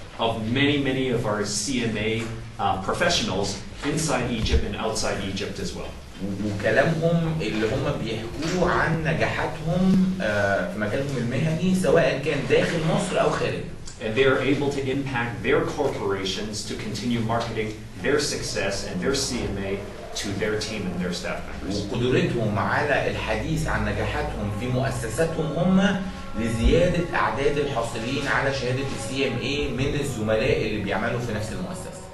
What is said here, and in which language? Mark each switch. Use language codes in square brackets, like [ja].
[en] Of many of our CMA professionals inside Egypt and outside Egypt as well. [ar] وكلامهم اللي هم بيحكوه عن نجاحاتهم في مجالهم المهني سواء كان داخل مصر او خارج. [en] And they are able to impact their corporations to continue marketing their success and their CMA to their team and their staff members. [ar] وقدرتهم على الحديث عن نجاحاتهم في مؤسساتهم هم لزيادة أعداد الحاصلين على شهادة CMA من الزملاء اللي بيعملوا في نفس المؤسسة.